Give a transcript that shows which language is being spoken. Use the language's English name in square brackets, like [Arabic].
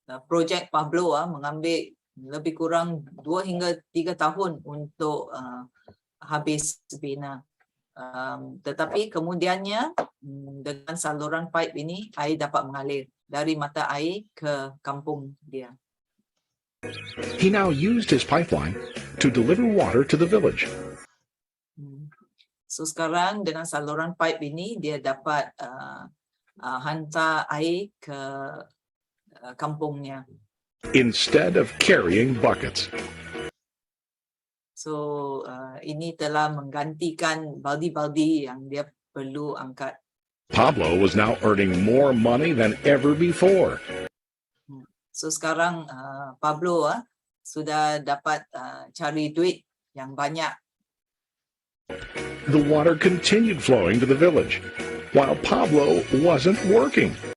[Malay] Projek Pablo mengambil lebih kurang 2 hingga 3 tahun untuk habis bina. Tetapi kemudiannya dengan saluran pipe ini air dapat mengalir dari mata air ke kampung dia. [English] He now used his pipeline to deliver water to the village. [Malay] So sekarang dengan saluran pipe ini dia dapat hantar air ke kampungnya. [English] Instead of carrying buckets. [Malay] So ini telah menggantikan baldi-baldi yang dia perlu angkat. [English] Pablo was now earning more money than ever before. [Malay] So sekarang Pablo sudah dapat cari duit yang banyak. [English] The water continued flowing to the village, while Pablo wasn't working.